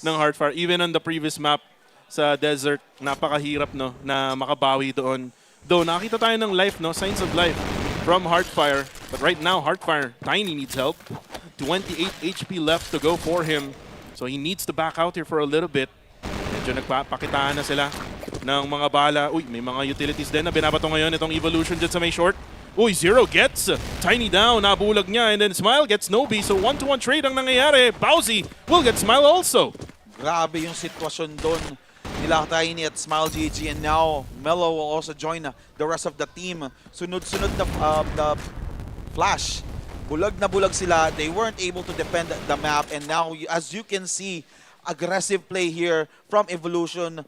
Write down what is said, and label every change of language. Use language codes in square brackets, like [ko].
[en] ng Heartfire. Even on the previous map sa desert, [tl] napakahirap, no, na makabawi doon. Though nakita tayo ng life, no, signs of life from Heartfire. [en] But right now, Heartfire, Tiny needs help. 28 HP left to go for him. So he needs to back out here for a little bit. [tl] Medyo nagpapakitaan na sila ng mga bala. Uy, may mga utilities din na binabato ngayon itong Evolution dyan sa may short. [en] Uy, Zero gets Tiny down. [tl] Nabulag niya. [en] And then Smile gets Nobi. [tl] So 1-to-1 trade ang nangyayari. [en] Bowsy will get Smile also. [tl] Grabe yung sitwasyon doon nila Tiny at Smile GG, [en] and now Melo will also join the rest of the team. [tl] Sunod-sunod na flash. Bulag na bulag sila. [en] They weren't able to defend the map, and now as you can see, aggressive play here from Evolution.